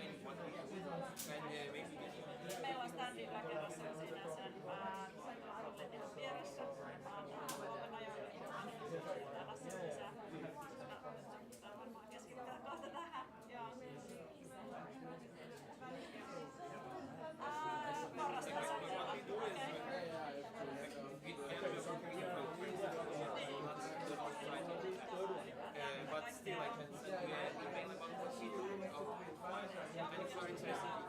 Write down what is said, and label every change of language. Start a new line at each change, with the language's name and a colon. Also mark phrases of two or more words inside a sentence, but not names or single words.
Finnish: Meillä on standin rakennussa jo siinä sen outletin vieressä. Huomenna jo täällä sisään. Pitää varmaan keskittää kohta tähän. Porrastaso siellä.
English: But still, I can see mainly about what we do. Many clients I see